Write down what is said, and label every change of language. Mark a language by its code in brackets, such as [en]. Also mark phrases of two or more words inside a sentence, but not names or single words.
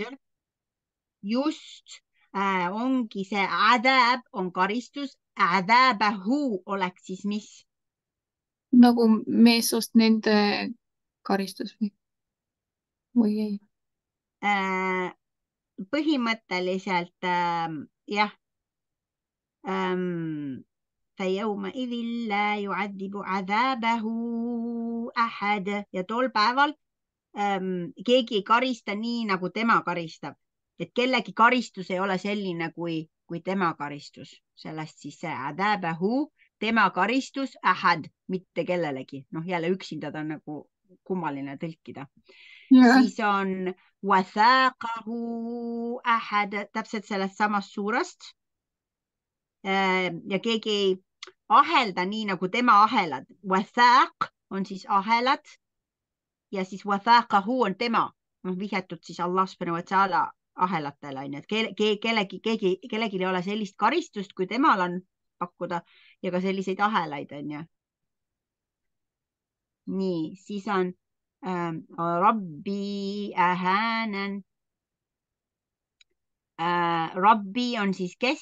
[et] Just, ongi see adhab on karistus, adhabahu oleks siis mis? Nagu meessoost nende karistus või ei? Põhimõtteliselt jah. [ar] فَيَوْمَئِذٍ لَا يُعَذِّبُ عَذَابَهُ أَحَدٌ [et] ja tol päeval keegi ei karista nii, nagu tema karistab. Et kellegi karistus ei ole selline kui tema karistus. Sellest siis see عَذَابَهُ, tema karistus, ahad, mitte kellelegi. Noh, jälle üksinda ta on nagu kummaline tõlkida. Siis on [ar] وثاقه أحد, [et] täpselt sellest samast suurast. Ja keegi ei ahelda nii, nagu tema ahelad. Wathaq on siis ahelad ja siis wathaqahu on tema. Vihjatud siis [ar] الله سبحانه وتعالى [et] ahelatele. Kellelgi ei ole sellist karistust, kui temal on pakkuda ja ka selliseid ahelaid on ju. Nii, siis on [ar] ربي أهانن. [et] Rabbi on siis kes?